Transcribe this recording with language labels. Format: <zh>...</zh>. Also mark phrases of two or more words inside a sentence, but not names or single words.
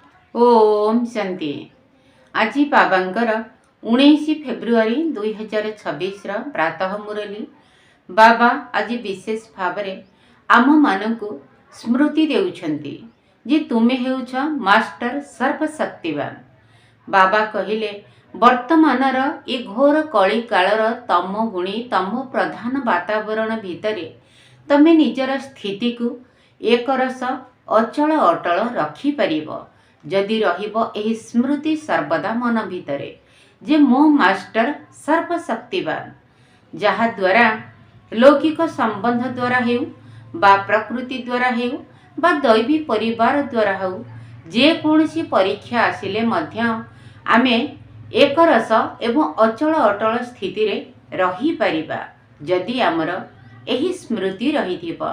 <or>ଓମ ଶାନ୍ତି। ଆଜି ବାବାଙ୍କର 19 ଫେବୃଆରୀ 2026 ପ୍ରାତଃ ମୁରଲୀ ବାବା ଆଜି ବିଶେଷ ଭାବ ଆମ ମାନଙ୍କ ସ୍ମୃତି ଦେଉଛନ୍ତି ଯେ ତୁମେ ହେଉଛ ମାଷ୍ଟର ସର୍ବଶକ୍ତିବାନ। ବାବା କହିଲେ ବର୍ତ୍ତମାନର ଏ ଘୋର କଳି କାଳର ତମ ଗୁଣୀ ତମ ପ୍ରଧାନ ବାତାବରଣ ଭିତରେ ତମେ ନିଜର ସ୍ଥିତି କୁ ଏକ ରସ ଅଚଳ ଅଟଳ ରଖି ପାରିବ ଯଦି ରହିବ ଏହି ସ୍ମୃତି ସର୍ବଦା ମନ ଭିତରେ ଯେ ମୋ ମାଷ୍ଟର ସର୍ବଶକ୍ତିବାନ, ଯାହା ଦ୍ୱାରା ଲୌକିକ ସମ୍ବନ୍ଧ ଦ୍ୱାରା ହେଉ ବା ପ୍ରକୃତି ଦ୍ୱାରା ହେଉ ବା ଦୈବୀ ପରିବାର ଦ୍ୱାରା ହେଉ ଯେ କୌଣସି ପରୀକ୍ଷା ଆସିଲେ ମଧ୍ୟ ଆମେ ଏକ ରସ ଏବଂ ଅଚଳ ଅଟଳ ସ୍ଥିତି ରେ ରହି ପାରିବା ଯଦି ଆମର ଏହି ସ୍ମୃତି ରହିଥିବ।</or>